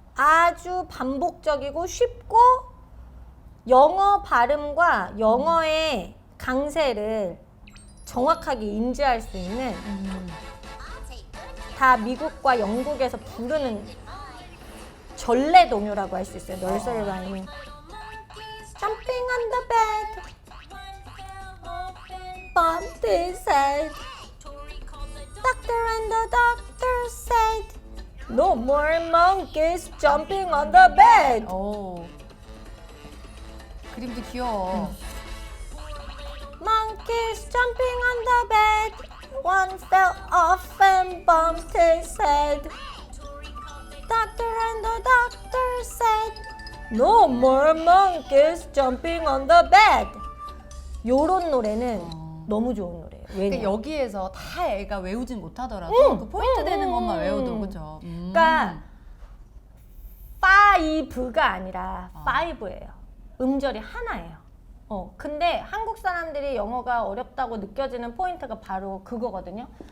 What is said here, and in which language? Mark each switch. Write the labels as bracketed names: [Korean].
[Korean] 아주 반복적이고 쉽고 영어 발음과 영어의 강세를 정확하게 인지할 수 있는 다 미국과 영국에서 부르는 전래 동요라고 할 수 있어요. [English] nursery rhyme. Jumping on the bed, bumped his head. Doctor and the doctor said, no more monkeys jumping on the bed. [Korean] 그림도 귀여워. [English] Monkeys jumping on the bed. One fell off and bumped his head. Doctor and the doctor said, no more monkeys jumping on the bed. [Korean] 요런 노래는 너무 좋은 노래예요. 왜냐? 그러니까 여기에서 다 애가 외우진 못하더라도 그 포인트 되는 것만 외워도 그죠? 그러니까 5가 아니라 5예요. 음절이 하나예요. 근데 한국 사람들이 영어가 어렵다고 느껴지는 포인트가 바로 그거거든요.